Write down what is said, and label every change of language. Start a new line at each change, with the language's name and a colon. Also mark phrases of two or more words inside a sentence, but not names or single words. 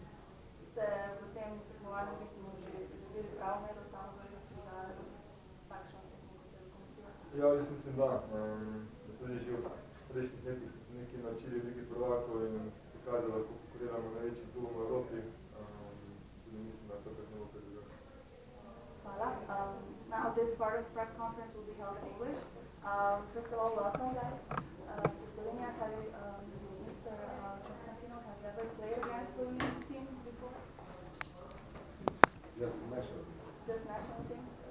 Slovenian: Ste v tem tekmovanju mislim že pridobili prav mero samozavesti za takšno tekmo, kot je Lokomotiva? Ja, jaz mislim, da. Tudi že v prejšnjih letih smo se nekaj naučili v Ligi prvakov in pokazali, da konkuriramo največjim klubom v Evropi. Tudi mislim, da to ne bo predvideno. Hvala.
English: Now this part of the press conference will be held in English. First of all, welcome guys. Slovenia, Mr. Konstantinov, have you ever played against the Slovenian team before? Just national. Just national team?